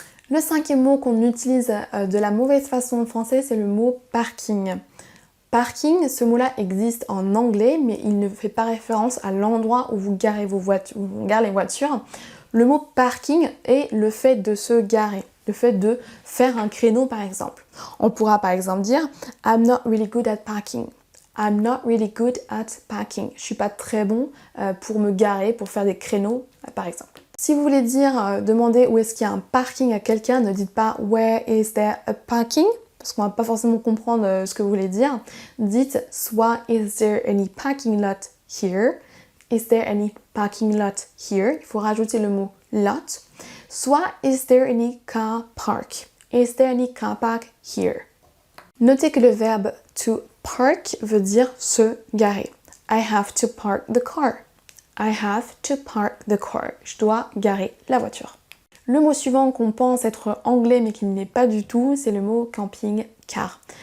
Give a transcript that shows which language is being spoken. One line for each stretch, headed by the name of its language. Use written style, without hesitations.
French: Le cinquième mot qu'on utilise de la mauvaise façon en français, c'est le mot parking. Parking, ce mot-là existe en anglais, mais il ne fait pas référence à l'endroit où vous garez vos voitures, où on gare les voitures. Le mot parking est le fait de se garer, le fait de faire un créneau par exemple. On pourra par exemple dire
English: I'm not really good at parking. I'm not really good at parking.
French: Je suis pas très bon pour me garer, pour faire des créneaux par exemple. Si vous voulez dire, demander où est-ce qu'il y a un parking à quelqu'un, ne dites pas
English: where is there a parking,
French: parce qu'on va pas forcément comprendre ce que vous voulez dire. Dites soit
English: is there any parking lot here, is there any parking lot here,
French: il faut rajouter le mot lot, soit
English: is there any car park, is there any car park here.
French: Notez que le verbe to park veut dire se garer.
English: I have to park the car. I have to park the car.
French: Je dois garer la voiture. Le mot suivant qu'on pense être anglais mais qui ne l'est pas du tout, c'est le mot camping-car.